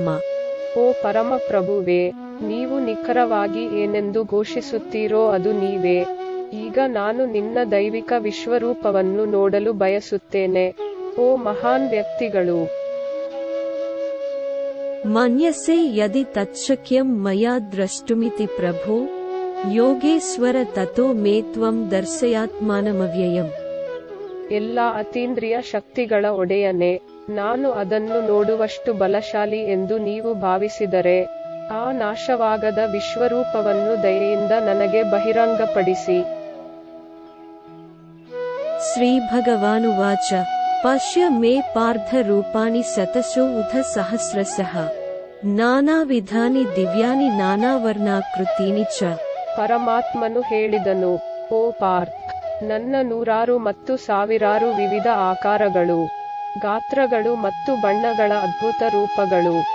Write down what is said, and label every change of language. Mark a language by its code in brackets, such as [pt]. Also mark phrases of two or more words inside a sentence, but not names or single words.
[kn] ಓ ಪರಮ ಪ್ರಭುವೇ, ನೀವು ನಿಖರವಾಗಿ ಏನೆಂದು ಘೋಷಿಸುತ್ತೀರೋ ಅದು ನೀವೇ. ಈಗ ನಾನು ನಿನ್ನ ದೈವಿಕ ವಿಶ್ವರೂಪವನ್ನು ನೋಡಲು ಬಯಸುತ್ತೇನೆ. ಓ ಮಹಾನ್ ವ್ಯಕ್ತಿಗಳು, [sa] ಮನ್ಯಸೆ ಯದಿ ತಚ್ಛಕ್ಯಂ ಮಯಾ ದ್ರಷ್ಟುಮಿತಿ ಪ್ರಭೋ ಯೋಗೇಶ್ವರ ತತೋ ಮೇ ತ್ವಂ ದರ್ಶಯಾತ್ಮಾನಮವ್ಯಯಂ. [kn] ಎಲ್ಲ ಅತೀಂದ್ರಿಯ ಶಕ್ತಿಗಳ ಒಡೆಯನೇ, ನಾನು ಅದನ್ನು ನೋಡುವಷ್ಟು ಬಲಶಾಲಿ ಎಂದು ನೀವು ಭಾವಿಸಿದರೆ ಆ ನಾಶವಾಗದ ವಿಶ್ವರೂಪವನ್ನು ದಯೆಯಿಂದ ನನಗೆ ಬಹಿರಂಗಪಡಿಸಿ. [sa] ಶ್ರೀ ಭಗವಾನುವಾಚ ಪಶ್ಯ ಮೇ ಪಾರ್ಥ ರೂಪಾಣಿ ಶತಶೋ ಉಧ ಸಹಸ್ರಶಃ ನಾನಾವಿಧಾನಿ ದಿವ್ಯಾನಿ ನಾನಾವರ್ಣಾಕೃತೀನಿ ಚ. [kn] ಪರಮಾತ್ಮನು ಹೇಳಿದನು, ಓ ಪಾರ್ಥ, ನನ್ನ ನೂರಾರು ಮತ್ತು ಸಾವಿರಾರು ವಿವಿಧ ಆಕಾರಗಳು, ಗಾತ್ರಗಳು ಮತ್ತು ಬಣ್ಣಗಳ ಅದ್ಭುತ ರೂಪಗಳು.